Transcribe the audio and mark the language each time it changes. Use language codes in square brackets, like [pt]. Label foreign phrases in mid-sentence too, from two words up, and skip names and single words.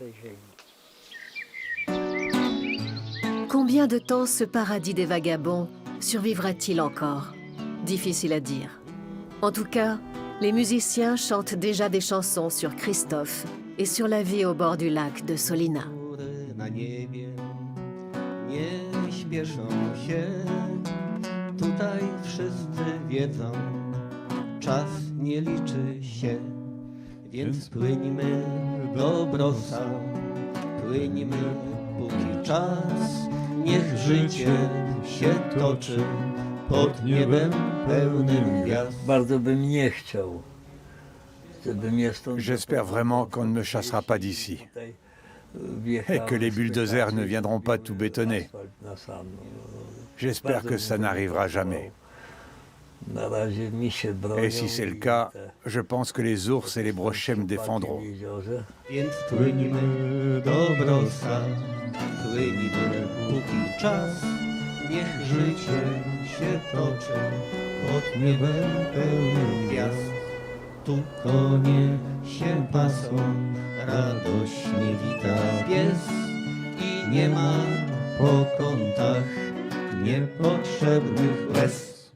[fr] Combien de temps ce paradis des vagabonds survivra-t-il encore? Difficile à dire. En tout cas, les musiciens chantent déjà des chansons sur Christophe et sur la vie au bord du lac de Solina. [pl] Nie śpieszą się, tutaj wszyscy wiedzą, czas nie liczy się, więc płyńmy do Brosa, płyńmy póki czas, niech życie się toczy pod niebem pełnym gwiazd. Bardzo bym nie chciał, żeby mnie stąd... [fr] J'espère vraiment qu'on ne me chassera pas d'ici. Et que les bulldozers ne viendront pas tout bétonner. J'espère que ça n'arrivera jamais. Et si c'est le cas, je pense que les ours et les brochets me défendront. [pl] Więc płyńmy do Brosa, płyńmy póki czas, niech życie się toczy pod niebem pełnym gwiazd. Tu konie się pasą, radośnie wita pies i nie ma po kątach niepotrzebnych łez.